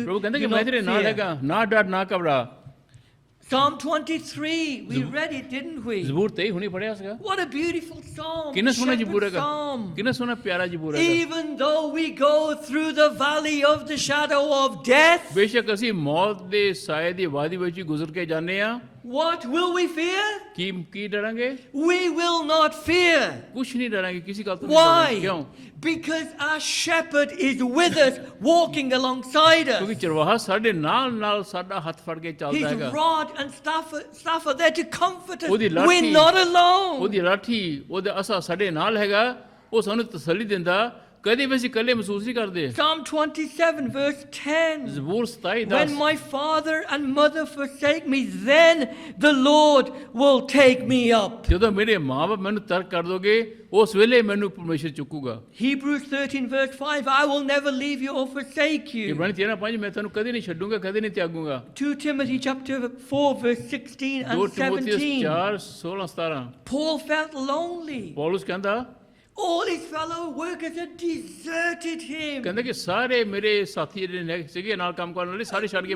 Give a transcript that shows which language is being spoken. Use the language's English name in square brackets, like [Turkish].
[Punjabi] ਪ੍ਰਭੂ ਕਹਿੰਦਾ [English] Do [Punjabi] ਕਿ ਮੈਂ [English] not [Punjabi] ਤੇਰੇ ਨਾਲ [English] fear. [Punjabi] ਹੈਗਾ, ਨਾ ਡਰ ਨਾ ਘਬਰਾ। [English] Psalm 23, we read it, didn't we? [Punjabi] ਜ਼ਬੂਰ 23 ਹੁਣੀ ਪੜਿਆ ਸੀਗਾ। [English] What a beautiful psalm. [Punjabi] ਕਿੰਨਾ ਸੋਹਣਾ ਜ਼ਬੂਰ [English] Shepherd's [Punjabi] ਹੈਗਾ, [English] psalm. [Punjabi] ਕਿੰਨਾ ਸੋਹਣਾ ਪਿਆਰਾ ਜ਼ਬੂਰ ਹੈਗਾ। [English] Even though we go through the valley of the shadow of death, [Punjabi] ਬੇਸ਼ੱਕ ਅਸੀਂ ਮੌਤ ਦੇ ਸਾਏ ਦੀ ਵਾਦੀ ਵਿੱਚ ਗੁਜ਼ਰ ਕੇ ਜਾਂਦੇ ਆ, [English] what will we fear? [Punjabi] Ki ਡਰਾਂਗੇ? [English] We will not fear. [Punjabi] ਕੁਛ ਨਹੀਂ ਡਰਾਂਗੇ, ਕਿਸੇ ਗੱਲ ਤੋਂ ਨਹੀਂ ਡਰਾਂਗੇ। [English] Why? [Punjabi] ਕਿਉਂ? [English] Because our shepherd is with us, walking alongside us. [Punjabi] ਕਿਉਂਕਿ ਚਰਵਾਹਾ ਸਾਡੇ ਨਾਲ ਸਾਡਾ ਹੱਥ ਫੜ ਕੇ ਚੱਲਦਾ [English] His [Punjabi] ਹੈਗਾ। [English] rod and staff are there to comfort us. [Punjabi] ਉਹਦੀ [English] We're [Punjabi] ਲਾਠੀ, [English] not alone. [Punjabi] ਉਹਦੀ ਲਾਠੀ, ਉਹਦਾ ਅਸਾ ਸਾਡੇ ਨਾਲ ਹੈਗਾ, ਉਹ ਸਾਨੂੰ ਤਸੱਲੀ ਦਿੰਦਾ ਕਦੇ ਵੀ ਅਸੀਂ ਇਕੱਲੇ ਮਹਿਸੂਸ ਨਹੀਂ ਕਰਦੇ। [English] Psalm 27, verse 10. [Punjabi] ਜ਼ਬੂਰ 27 [English] When 10 my father and mother forsake me, then the Lord will take me up. [Punjabi] ਜਦੋਂ ਮੇਰੇ ਮਾਂ-ਬਾਪ ਮੈਨੂੰ ਤਰਕ ਕਰ ਦੋਗੇ ਉਸ ਵੇਲੇ ਮੈਨੂੰ ਪਰਮੇਸ਼ਰ ਚੁੱਕੂਗਾ। [English] Hebrews 13, verse 5. I will never leave you or forsake you. [Punjabi] ਇਬਰਾਨੀ 13:5 ਮੈਂ ਤੁਹਾਨੂੰ ਕਦੇ ਨਹੀਂ ਛੱਡੂੰਗਾ, ਕਦੇ ਨਹੀਂ ਤਿਆਗੂੰਗਾ। [English] 2 Timothy chapter 4, verse 16 2 and [Punjabi] ਤਿਮੋਥੀਉਸ [English] 17. 4:16-17 Paul felt lonely. [Punjabi] Paulus ਕਹਿੰਦਾ [English] All his fellow workers had deserted him. [Punjabi] ਕਹਿੰਦਾ ਕਿ ਸਾਰੇ ਮੇਰੇ ਸਾਥੀ ਜਿਹੜੇ ਨੇ ਸੀਗੇ ਨਾਲ ਕੰਮ ਕਰਨ ਵਾਲੇ ਸਾਰੇ ਛੱਡ ਕੇ